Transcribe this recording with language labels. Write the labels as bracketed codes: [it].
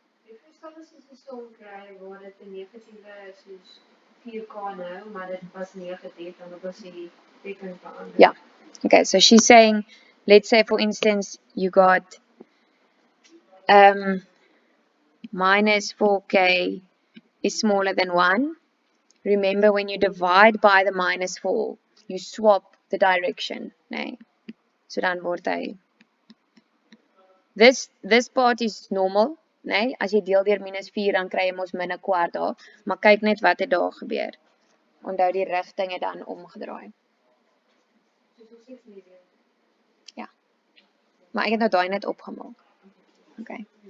[af] Ek verstaan as jy 'n som kry waar dit 'n negatiewe is soos 4k nou, maar dit was negatief dan moet ons die teken verander. [en] Yeah. Okay, so she's saying, let's say for instance, you got minus 4k is smaller than 1. Remember, when you divide by the minus 4, you swap the direction. [af] Nee. So dan word hy. [en] This part is normal. [af] Nee, as jy deel deur minus 4 dan kry jy mos min 'n kwart daar, maar kyk net wat het daar gebeur. Onthou die rigting het dan omgedraai. Ja. Maar ek het nou daai net opgemaak. Okay.